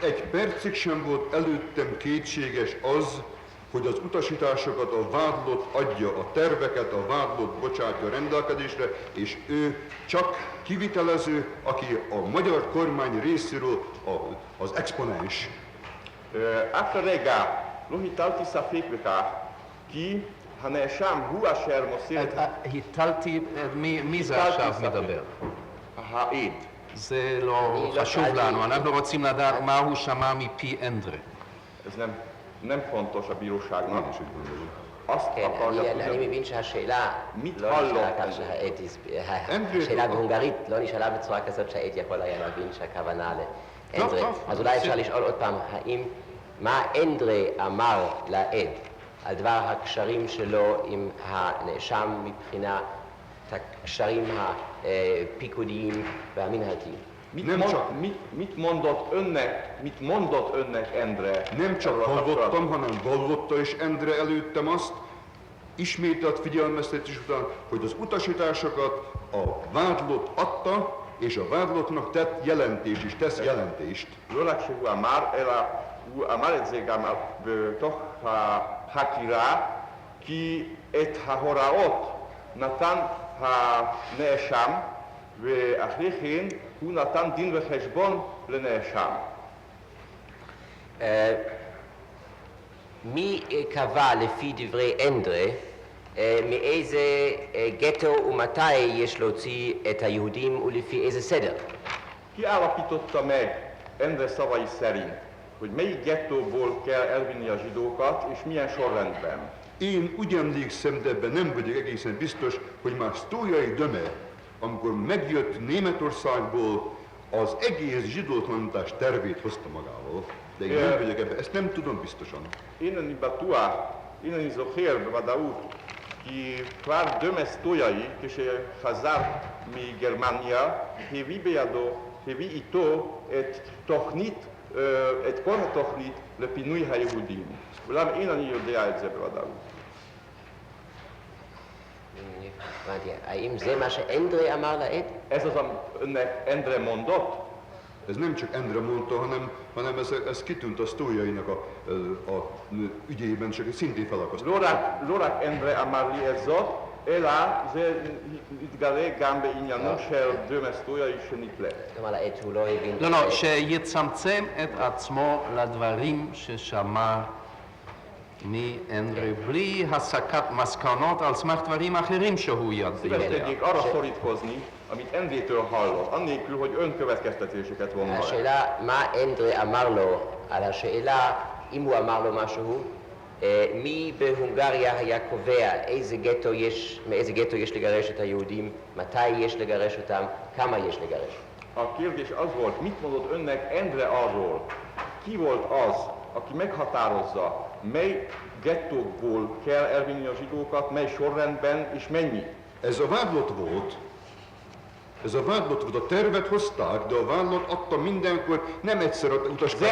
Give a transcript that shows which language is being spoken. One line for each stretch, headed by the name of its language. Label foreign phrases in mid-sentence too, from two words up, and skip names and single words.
Hungarian: Egy percig sem volt előttem kétséges az, hogy az utasításokat a vádlott adja, a terveket a vádlott bocsátja rendelkezésre, és ő csak kivitelező, aki a magyar kormány részéről az exponens.
Hebrew: After רגע לא הטלתי ספק בכך כי הנאשם הוא אשר מוסר את מי זה עכשיו מדבר? העד. זה לא חשוב לנו, אנחנו רוצים לדעת מה הוא שמע מפי אנדרה.
Hungarian: Ez nem fontos a bíróságnak. Azt
Hebrew: כן,
Hungarian: akarja
Hebrew: אני מבין שהשאלה לא נשאלה כך השאלה בהונגרית לא נשאלה בצורה כזאת שהעד יכול היה להבין שהכוונה לאנדרה. אז אולי אפשר לשאול עוד פעם, האם מה אנדרה אמר לעד על דבר הקשרים שלו עם הנאשם מבחינת הקשרים הפיקודיים והמנהלתיים?
Hungarian: Mit mondott önnek Endre? Nem csak hallottam, hanem vallotta is Endre előttem azt, ismételt figyelmeztetés után, hogy az utasításokat a vádlott adta, és a vádlottnak tett jelentést is, tesz jelentést.
Hebrew: הוא אמר את זה גם בתוך החקירה, כי את ההוראות נתן הנאשם, ואחרי כן הוא נתן דין וחשבון לנאשם. מי קבע לפי דברי אנדרה מאיזה גטו ומתי יש להוציא את היהודים ולפי איזה סדר?
Hungarian: Ki állapította meg Endre szavai szerint, hogy melyik gettóból kell elvinni a zsidókat, és milyen sorrendben? Én úgy emlékszem, de ebben nem vagyok egészen biztos, hogy már Sztójai Döme, amikor megjött Németországból, az egész zsidótlanítás tervét hozta magával. De én nem vagyok ebben, ezt nem tudom biztosan.
Hebrew: אינני זוכר בוודאות, כי כבר דומה סטויאי, כשחזר מגרמניה, הביא איתו את תוכנית את כל התוכנית לפינוי היהודים. אולם אין אני יודע את זה בוודאות. האם זה מה שאנדרי אמר לעד?
Hungarian: Ez az, aminek Endre mondott. Ez nem csak Endre mondta, hanem ez kitűnt a sztójainak a ügyében, csak szintén felakasztott.
Hebrew: לא רק Endre אמר לי את זאת, אלא זה התגלה גם בעניינו של דרמס סטויאי שנתלה. כלומר, לעד שהוא לא הבין... לא, שיצמצם את עצמו לדברים ששמע מאנדרי, בלי הסקת מסקנות על סמך דברים אחרים שהוא יודע.
Hungarian: Szíveskedjék arra szorítkozni, amit Endrétől hallott, annélkül, hogy önkövetkeztetéseket von vele.
Hebrew: השאלה, מה אנדרי אמר לו, על השאלה, אם הוא אמר לו משהו, מי בהונגריה היה קובע מאיזה גטו יש לגרש את היהודים, מתי יש לגרש אותם, כמה יש לגרש.
Hungarian: A kérdés az volt, mit mondott önnek Endre arról, ki volt az, aki meghatározza, mely gettókból kell elvinni a zsidókat, mely sorrendben és mennyi. Ez a vádlott volt, a tervet hozták, de a vádlott adta mindenkor, nem egyszer utasítást.